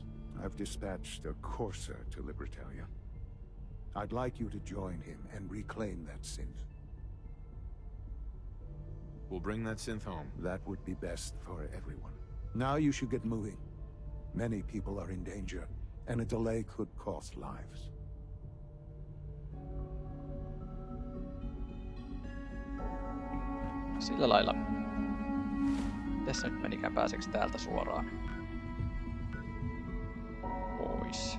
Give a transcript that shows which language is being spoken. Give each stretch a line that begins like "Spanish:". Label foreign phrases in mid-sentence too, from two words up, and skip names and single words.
English: I've dispatched a courser to Libertalia. I'd like you to join him and reclaim that synth. We'll bring that synth home. That would be best for everyone. Now you should get moving. Many people are in danger, and a delay could cost lives.
Finnish: Sillä lailla. Tässä nyt menikään, pääseekö täältä suoraan pois?